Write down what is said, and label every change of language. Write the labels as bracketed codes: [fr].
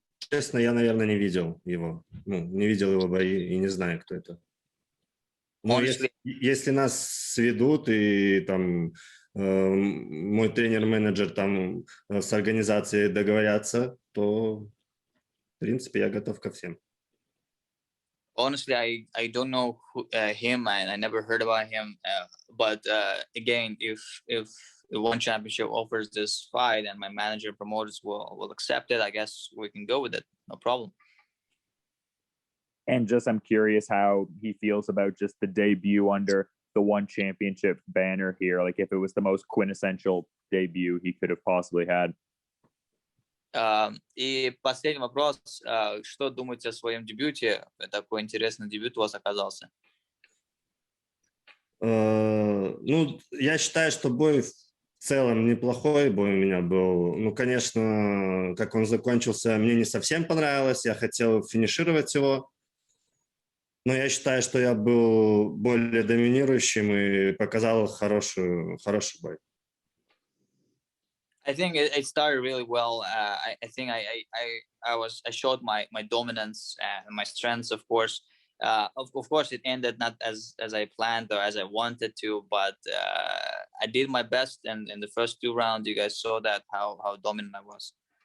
[ru] Честно, я, наверное, не видел его. Не видел его бои и не знаю, кто это. Но если нас сведут и там мой тренер-менеджер там с организацией договорятся, то в принципе я готов ко всем. [en] Honestly, I don't know him, and I never heard about him. But again, if one championship offers this fight and my manager promoters will accept it, I guess we can go with it. No problem. And just I'm curious how he feels about just the debut under the one championship banner here. Like if it was the most quintessential debut he could have possibly had. [ru] И последний вопрос. Что думаете о своем дебюте? Такой интересный дебют у вас оказался. Я считаю, что бой в целом неплохой бой у меня был. Конечно, как он закончился, мне не совсем понравилось. Я хотел финишировать его. Но я считаю, что я был более доминирующим и показал хороший бой. [en] I think it started really well. I think I showed my dominance and my strengths, of course. Of course, it ended not as I planned or as I wanted to, but I did my best. And in the first 2 rounds, you guys saw that how dominant I was.